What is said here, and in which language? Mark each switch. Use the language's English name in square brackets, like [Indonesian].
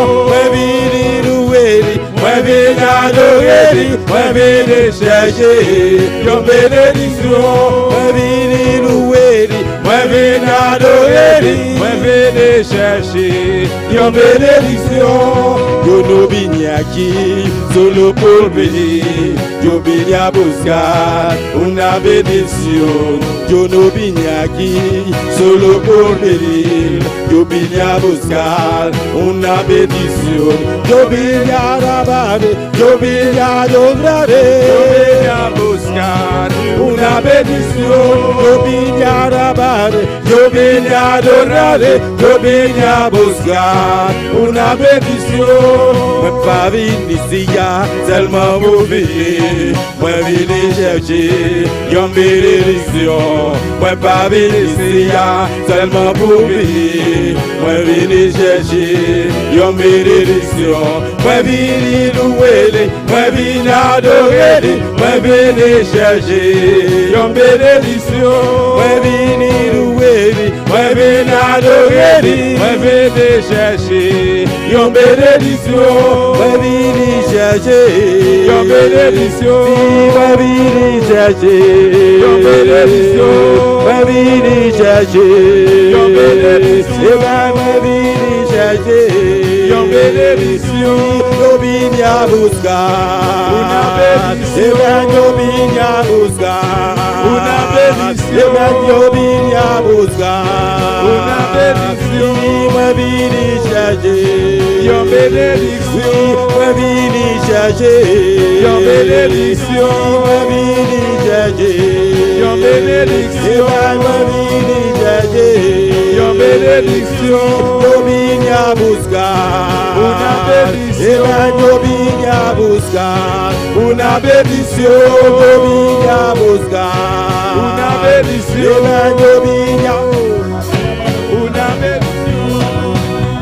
[French] Moi venu louer, moi venu adorer, moi venu chercher une bénédiction. Moi venu louer, moi venu adorer, moi venu chercher une bénédiction. [Spanish] Yo no vine aquí solo por venir, yo vine a buscar una bendición. Yo no vine aquí solo por venir, yo vine a buscar una bendición. Yo vine a alabar, yo vine a adorar, yo vine a buscar una bendición. Yo vine a alabar, yo vine a adorar, yo vine a buscar una bendición. [French] Moi pas venu ici seulement pour venir, moi venu chercher une bénédiction. Moi pas venu ici seulement pour venir, moi venu chercher une bénédiction. Moi venu louer, moi venu adorer, moi venu chercher une bénédiction. Moi venu louer, moi venu adorer, moi venu chercher une bénédiction. Moi venu chercher une bénédiction. Moi venu chercher une bénédiction. Moi venu chercher une bénédiction. Moi venu chercher une bénédiction. [Spanish] Yo vine a buscar una bendición. Yo vine a buscar una bendición. Yo vine a buscar una bendición. [French] Moi venu chercher une bénédiction. Moi venu chercher une bénédiction. Moi venu chercher une bénédiction. Moi venu chercher une bénédiction. [Spanish] Yo vine a buscar una bendición. Yo vine a buscar una bendición. Yo vine a buscar una bendición. Yo vine a una bendición.